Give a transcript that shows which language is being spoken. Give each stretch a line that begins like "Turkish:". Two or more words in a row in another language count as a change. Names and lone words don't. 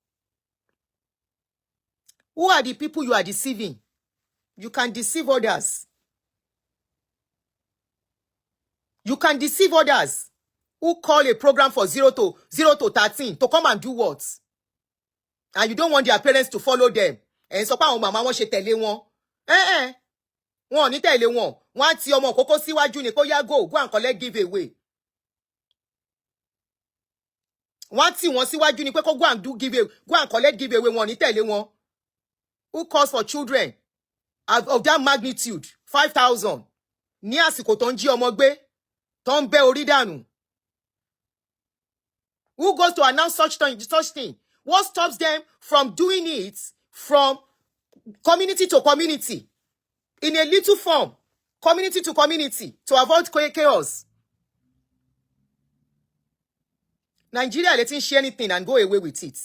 English: Who are the people you are deceiving? You can deceive others. You can deceive others who call a program for 0 to 13 to come and do what? And you don't want their parents to follow them.
Yoruba: And so pa àwọn mama wọn ṣe tẹ̀lé wọn. Wọn ò ní tẹ̀lé wọn. Wọ́n ti ọmọ kókó síwájú ni kó yá
English: go and collect giveaway.
Yoruba: Wọ́n tí wọ́n síwájú ni pé kó
English: go and collect giveaway
Yoruba: wọn ní tẹ̀lé wọn.
English: Who calls for children of that magnitude 5,000
Yoruba: ní àsìkò tó ń jí ọmọ gbé tó ń bẹ́ orí dànù?
English: Who goes to announce such thing? What stops them from doing it from community to community in a little form, community to community, to avoid chaos? Nigeria letting share anything and go away with it.